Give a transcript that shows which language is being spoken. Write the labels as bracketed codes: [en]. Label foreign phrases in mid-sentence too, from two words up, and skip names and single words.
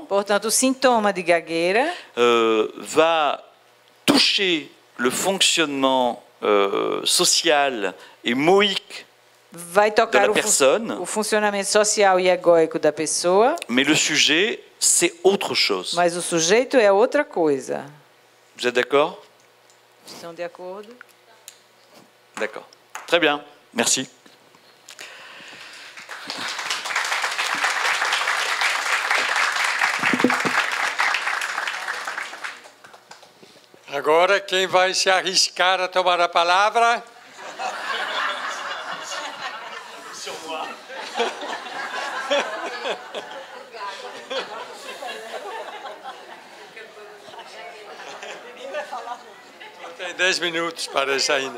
[pt] Portanto, o sintoma de gagueira... [fr] va toucher le fonctionnement social et moïque [pt] vai tocar o funcionamento social e egóico da pessoa. [fr] Mais le sujet, c'est autre chose. [pt] Mas o sujeito é outra coisa. [fr] Vous êtes d'accord? [pt] Estão de acordo? [fr] D'accord. Très bien. Merci. [pt] Agora, quem vai se arriscar a tomar a palavra? Tem 10 minutos para isso ainda.